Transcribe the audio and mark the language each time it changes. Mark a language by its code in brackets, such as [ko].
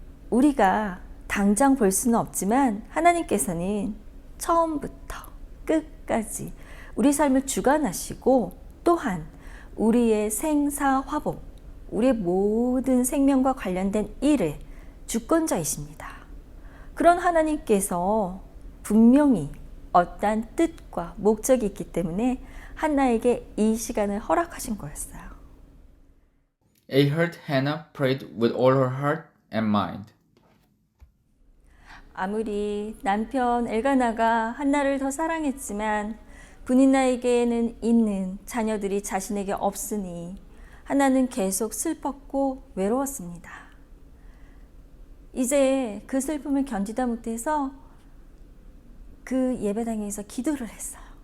[ko] 우리가 당장 볼 수는 없지만 하나님께서는 처음부터 끝까지 우리 삶을 주관하시고 또한 우리의 생사화복, 우리의 모든 생명과 관련된 일의 주권자이십니다. 그런 하나님께서 분명히 어떠한 뜻과 목적이 있기 때문에 한나에게 이 시간을 허락하신 거였어요. [en] Ahart Hannah prayed with all her heart and mind. [ko] 아무리 남편 엘가나가 한나를 더 사랑했지만 브닌나에게는 있는 자녀들이 자신에게 없으니 한나는 계속 슬펐고 외로웠습니다. 이제 그 슬픔을 견디다 못해서 그 예배당에서 기도를 했어요.